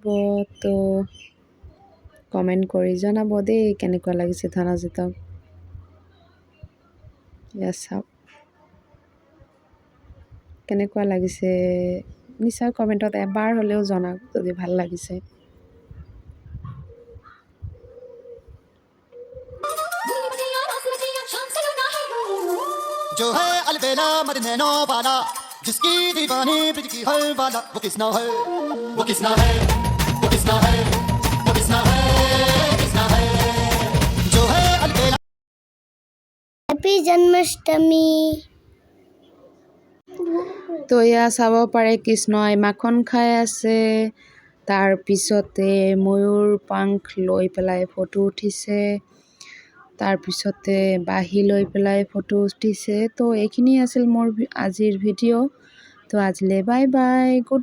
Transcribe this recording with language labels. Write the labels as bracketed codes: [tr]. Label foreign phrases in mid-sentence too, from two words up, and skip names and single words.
[as] তো কমেণ্ট কৰি জনাব দেই কেনেকুৱা লাগিছে ধনজিতক। এয়া চাওক কেনেকুৱা লাগিছে, নিশ্চয় কমেণ্টত এবাৰ হ'লেও জনাওক যদি ভাল লাগিছে। [hi] जो है अलबेला मदनैनो वाला, जिसकी दीवानी ब्रिज की हर वाला, वो किसना है, वो किसना है, वो किसना है, वो किसना है, किसना है, जो है अलबेला। हैप्पी जन्माष्टमी। [as] তো এয়া চাব পাৰে কৃষ্ণই মাখন খাই আছে, তাৰপিছতে ময়ূৰ পাংখ লৈ পেলাই ফটো উঠিছে, তাৰপিছতে বাঁহী লৈ পেলাই ফটো উঠিছে। তো এইখিনি আছিল মোৰ আজিৰ ভিডিঅ'। তো আজিলৈ [en] bye bye, good night.